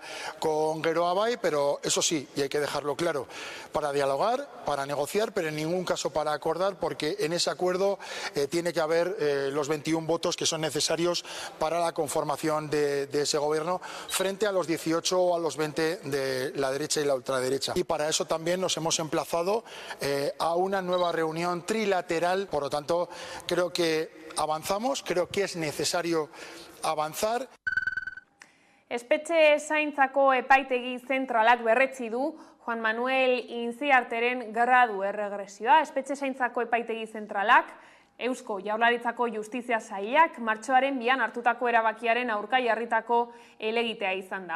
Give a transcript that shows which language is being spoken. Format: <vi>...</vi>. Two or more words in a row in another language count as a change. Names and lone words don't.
<es>con Geroa Bai, pero eso sí, y hay que dejarlo claro, para dialogar, para negociar, pero en ningún caso para acordar, porque en ese acuerdo tiene que haber los 21 votos que son necesarios para la conformación de ese gobierno frente a los 18 o a los 20 de la derecha y la ultraderecha. Y para eso también nos hemos emplazado a una nueva reunión trilateral, por lo tanto creo que avanzamos, creo que es necesario avanzar.</es> <eu>Espetxe zaintzako epaitegi zentralak berretsi du Juan Manuel Inziarteren gradu erregresioa. Espetxe zaintzako epaitegi zentralak Eusko Jaurlaritzako Justizia Sailak martxoaren 2an hartutako erabakiaren aurka jarritako helegitea izan da.</eu>